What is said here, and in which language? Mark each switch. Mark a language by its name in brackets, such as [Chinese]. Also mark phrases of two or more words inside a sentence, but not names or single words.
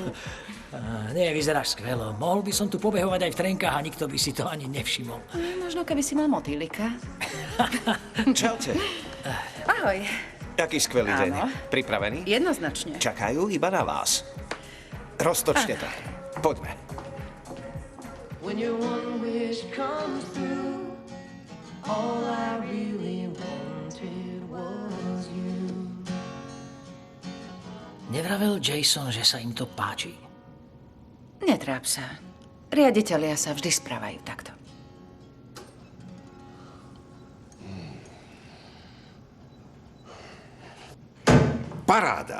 [Slovak] Nie, vyzeráš skvelo. Mohol by som tu pobehovať aj v trenkách a nikto by si to ani nevšimol. Možno keby si mal motýlika. Čaute. Ahoj. Aký skvelý deň. Áno. Pripravený? Jednoznačne. Čakajú iba na vás. Roztočte to. Poďme. [English] When your one wish comes through, all I really wanted was you. [Slovak] Nevravel Jason, že sa im to páči? Netráp sa. Riaditelia sa vždy správajú takto. Paráda.